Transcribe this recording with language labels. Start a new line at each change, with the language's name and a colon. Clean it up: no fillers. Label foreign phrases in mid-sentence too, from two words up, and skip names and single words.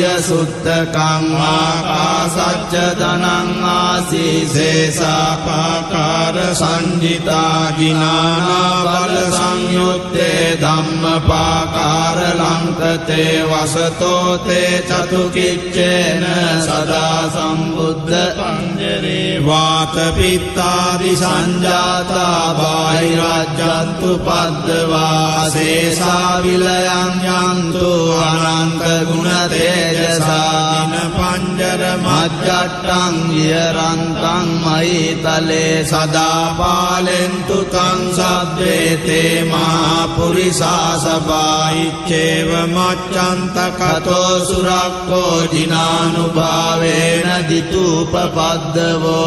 Pali: සුත්තකං ආකාසච්ච ධනං ආසී සේසාපාකාර සංජිතා ජිනානා බල සංයුත්තේ ධම්මපාකාර ලංකතේ වසතෝ තේ චතුකිච්චේන සදා සම්බුද්ධ පංජරේ වාත පිත්තාදි සංජාතා බාහිරජ්ජන්තු පද්දවා සේසා විලයන් යන්තු අනන්ත ගුණ තේජසා දින පංජර මජ්ජට්ටං විහරන්තං මහිතලේ සදා පාලෙන්තු තං සබ්බේ තේ මහා පුරිසා සබායිච්චේව මච්ඡන්තකතෝ සුරක්ඛෝ ජිනානුභාවේන දිතුපපද්දවෝ